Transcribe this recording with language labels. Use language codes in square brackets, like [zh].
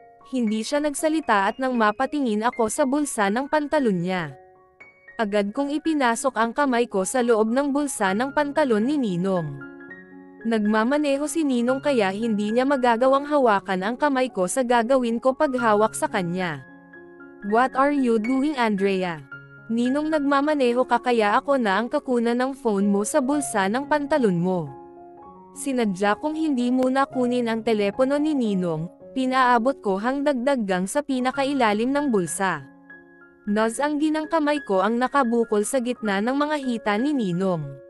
[tl] Hindi siya nagsalita at nang mapatingin ako sa bulsa ng pantalon niya. Agad kong ipinasok ang kamay ko sa loob ng bulsa ng pantalon ni Ninong. Nagmamaneho si Ninong kaya hindi niya magagawang hawakan ang kamay ko sa gagawin ko paghawak sa kanya. [en] What are you doing, Andrea? [tl] Ninong, nagmamaneho ka kaya ako na ang kakunan ng phone mo sa bulsa ng pantalon mo. Sinadya kong hindi muna kunin ang telepono ni Ninong. Pinaabot ko hanggang sa pinakailalim ng bulsa. Naz, ang ginang kamay ko ang nakabukol sa gitna ng mga hita ni Ninong.